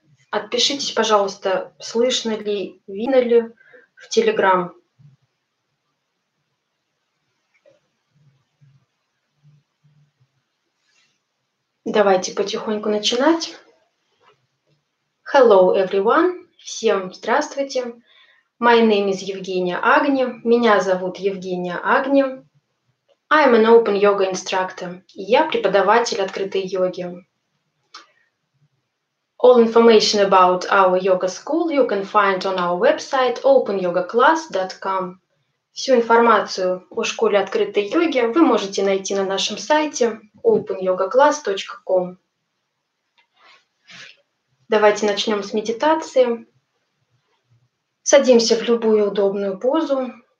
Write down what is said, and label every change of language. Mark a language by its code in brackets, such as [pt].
[ru] Отпишитесь, пожалуйста, слышно ли, видно ли в Телеграм. Давайте потихоньку начинать. [en] Hello, everyone. [ru] Всем здравствуйте. [en] My name is Евгения Агни. [ru] Меня зовут Евгения Агни. [en] I'm an open yoga instructor. [ru] Я преподаватель открытой йоги. [en] All information about our yoga school you can find on our website openyogaclass.com. [ru] Всю информацию о школе открытой йоги вы можете найти на нашем сайте openyogaclass.com. Давайте начнем с медитации. Садимся в любую удобную позу.